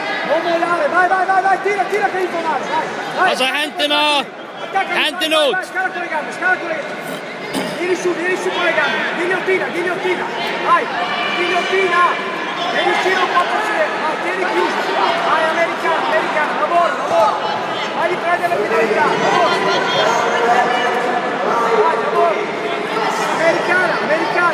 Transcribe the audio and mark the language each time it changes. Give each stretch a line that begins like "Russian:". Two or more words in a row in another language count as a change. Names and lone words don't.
Italian: Non mollare, vai, tira che devi fare, vai.
Icelandic: Passa hendina! Hendin út!
Italian: Scala con le gambe. Vieni su con le gambe. Ghigliottina. Vai, ghigliottina. Devi uscire un po' per sedere. Vai, tieni chiuso. Vai, americana. Lavora. Vai di prendere la penalità. Vai, lavora. Americana.